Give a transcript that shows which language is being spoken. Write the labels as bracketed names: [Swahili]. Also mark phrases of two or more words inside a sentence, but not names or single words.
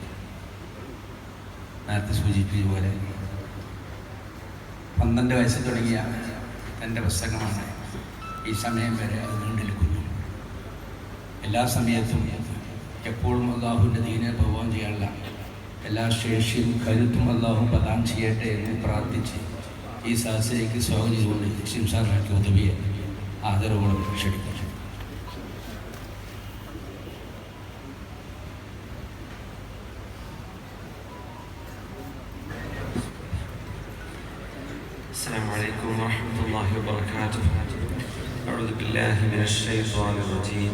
[Malayalam] നേരത്തെ സൂചിപ്പിച്ച പോലെ 12 വയസ്സിൽ തുടങ്ങിയ എൻ്റെ പുസ്തകമാണ് ഈ സമയം വരെ അത് നീണ്ടെടുക്കുന്നു. എല്ലാ സമയത്തും എപ്പോഴും അള്ളാഹുവിൻ്റെ ദീനെ പ്രബോധനം ചെയ്യാനുള്ള എല്ലാ ശേഷിയും കരുത്തും അള്ളാഹു പ്രദാനം ചെയ്യട്ടെ എന്ന് പ്രാർത്ഥിച്ച് ഈ സദസ്സിലേക്ക് സ്വാഗതം ചെയ്തുകൊണ്ട് ശിംസാറിനാക്കി ഉദവിയെ ആദരവോടെ ക്ഷണിക്കുന്നു. [Arabic] السلام عليكم ورحمة الله وبركاته. أعوذ بالله من الشيطان الرجيم.